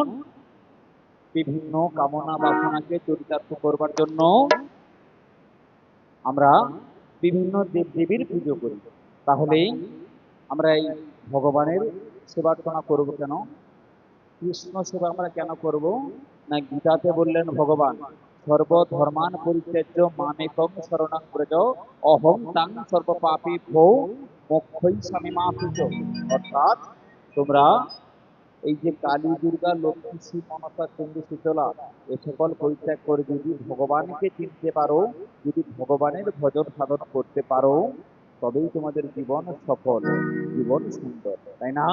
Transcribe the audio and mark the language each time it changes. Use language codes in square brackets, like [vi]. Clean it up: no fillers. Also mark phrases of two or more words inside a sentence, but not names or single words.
[bn] বিভিন্ন কামনা বাসনাকে চরিতার্থ করবার জন্য আমরা বিভিন্ন দেবদেবীর পুজো করি। তাহলে আমরা এই ভগবানের সেবার্চনা করব কেন? কৃষ্ণ সেবা আমরা কেন করব? না, গীতাতে বললেন ভগবান, [sa] সর্বধর্মান পরিত্যাজ্য মামেকং শরণং ব্রজ, অহং তাং সর্ব পাপেভ্যো মোক্ষয়িষ্যামি মা শুচ। [bn] অর্থাৎ তোমরা এই যে কালী, দুর্গা, লক্ষ্মী, শিব, মনসা, চণ্ডী, শীতলা, এ সকল পরিত্যাগ করে যদি ভগবানকে চিনতে পারো, যদি ভগবানের ভজন সাধন করতে পারো, তবেই তোমাদের জীবন সফল, জীবন সুন্দর, তাই না?